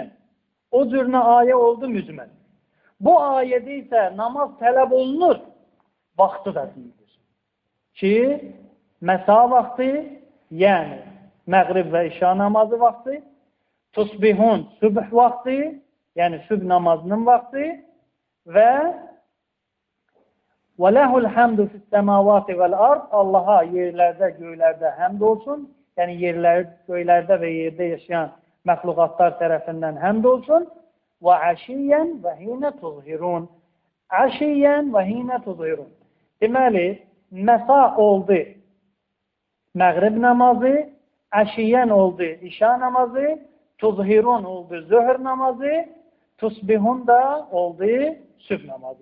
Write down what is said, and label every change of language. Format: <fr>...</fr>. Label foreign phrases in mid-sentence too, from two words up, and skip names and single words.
<az>O cürünə ayə oldu mücməl. Bu ayədə isə namaz tələb olunur, vaxtı da deyilir. Ki, məsa vaxtı, yəni məğrib və işa namazı vaxtı, tusbihun sübh vaxtı, yəni sübh namazının vaxtı və</az> <ar>وَلَهُ الْحَمْدُ فِي السَّمَاوَاتِ وَالْأَرْضِ</ar> <az>Allaha yerlərdə, göylərdə həmd olsun. Yəni göylərdə və yerdə yaşayan məxluqatlar tərəfindən həmd olsun.</az> <ar>وَعَشِيًّا وَهِينَ تُظْهِرُونَ وعشيا وحين تظهرون.</ar> <az>Deməli, məsa oldu məğrib namazı, əşiyyən oldu işa namazı, tuzhirun oldu zöhr namazı, tusbihun da oldu sübh namazı.</az>